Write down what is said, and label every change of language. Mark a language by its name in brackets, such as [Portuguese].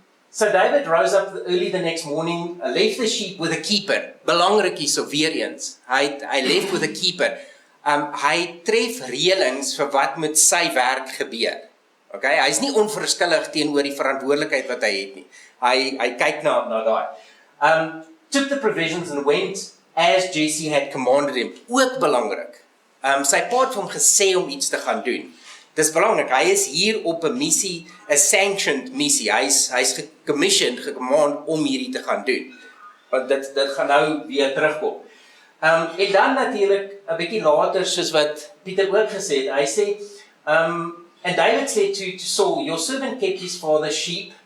[English] So David rose up early the next morning, left the sheep with a keeper. [Afrikaans] Belangrik hierso weer eens. Hy [English] left with a keeper. [Afrikaans] Hy tref reëlings vir wat met sy werk gebeur. Okay? Hy is nie onverskillig teenoor die verantwoordelikheid wat hy het nie. Hy kyk na daai. [English] Took the provisions and went as Jesse had commanded him. [Afrikaans] Ook belangrik. Sy pa het vir hom gesê om iets te gaan doen. Dis belangrik, hy is hier op 'n missie, 'n sanctioned missie, hy's gecommissioned, gecommand om hierdie te gaan doen. Want dit gaan nou weer terugkom. En dan natuurlik 'n bietjie later, soos wat Pieter ook gesê het, hy sê, [English] and David said to Saul, your servant kept his father's sheep.